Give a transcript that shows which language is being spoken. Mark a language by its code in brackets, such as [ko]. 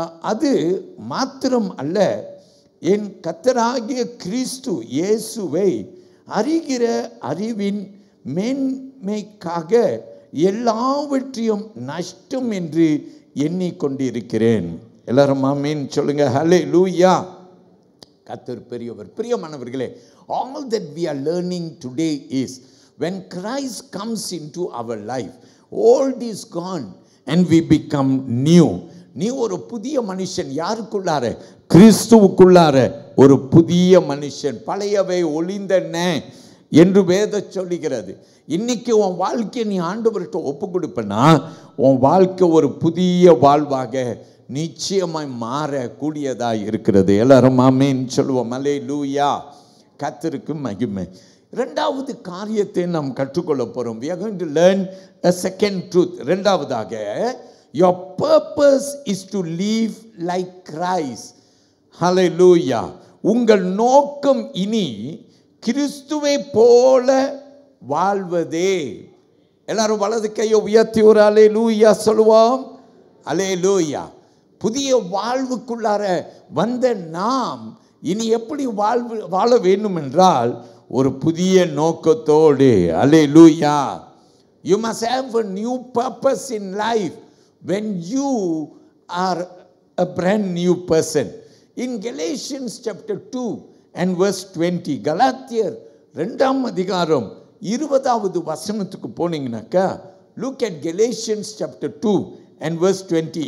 [ta] அது மாத்திரம் அல்ல, என் கர்த்தராகிய கிறிஸ்து இயேசுவை அறிகிற அறிவின் மேன்மைக்காக எல்லாவற்றையும் நஷ்டம் என்று எண்ணிக்கொண்டிருக்கிறேன். எல்லாரும் ஆமென் சொல்லுங்க. ஹல்லேலூயா. கர்த்தர் பெரியவர். பிரியமானவர்களே, [en] all that we are learning today is when Christ comes into our life, old is gone and we become new. [ta] நீ ஒரு புதிய மனுஷன். யாருக்குள்ளார? கிறிஸ்துவுக்குள்ளார ஒரு புதிய மனுஷன். பழையவை ஒளிந்தன என்று வேதம் சொல்லுகிறது. இன்னைக்கு உன் வாழ்க்கையை நீ ஆண்டவர்கிட்ட ஒப்பு கொடுப்பனா உன் வாழ்க்கை ஒரு புதிய வாழ்வாக நிச்சயமாய் மாறக்கூடியதாக இருக்கிறது. எல்லாரும் ஆமென் சொல்லுவோம். அல்லேலூயா. கர்த்தருக்கு மகிமை. இரண்டாவது காரியத்தை நாம் கற்றுக்கொள்ள போறோம். [en] We are going to learn a second truth. [ta] இரண்டாவதாக, [en] your purpose is to live like Christ. Hallelujah. [ta] உங்கள் நோக்கம் இனி கிறிஸ்துவை போல வாழ்வதே. எல்லாரும் வலது கையை உயர்த்தி ஒரு அல்லேலூயா சொல்லுவோம். அல்லேலூயா. புதிய வாழ்வுக்குள்ளார வந்த நாம் இனி எப்படி வாழ வேண்டும் என்றால் ஒரு புதிய நோக்கத்தோடு. அல்லேலூயா. [en] You must have a new purpose in life when you are a brand new person. In Galatians chapter 2 and verse 20, [ta] கலாத்தியர் 2ஆம் அதிகாரம் 20வது வசனத்துக்கு போனீங்கன்னாக்கா, [en] look at Galatians chapter 2 and verse 20.